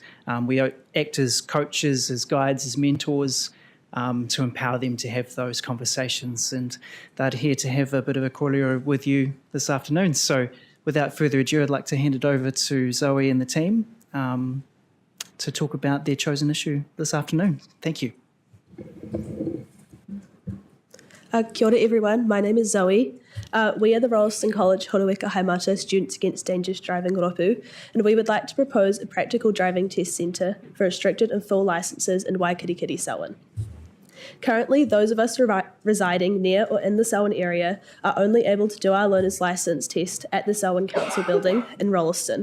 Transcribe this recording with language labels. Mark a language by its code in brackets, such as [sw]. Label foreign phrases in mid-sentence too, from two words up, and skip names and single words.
[en] We act as coaches, as guides, as mentors to empower them to have those conversations. And they're here to have a bit of a kōrero with you this afternoon. So without further ado, I'd like to hand it over to Zoe and the team to talk about their chosen issue this afternoon. Thank you. [mi] Kia ora [en] everyone, my name is Zoe. We are the Rolleston College Horueka Haimata Students Against Dangerous Driving Ropu, and we would like to propose a practical driving test centre for restricted and full licences in Waikirikiri, Selwyn. Currently, those of us residing near or in the Selwyn area are only able to do our learner's licence test at the Selwyn Council building in Rolleston.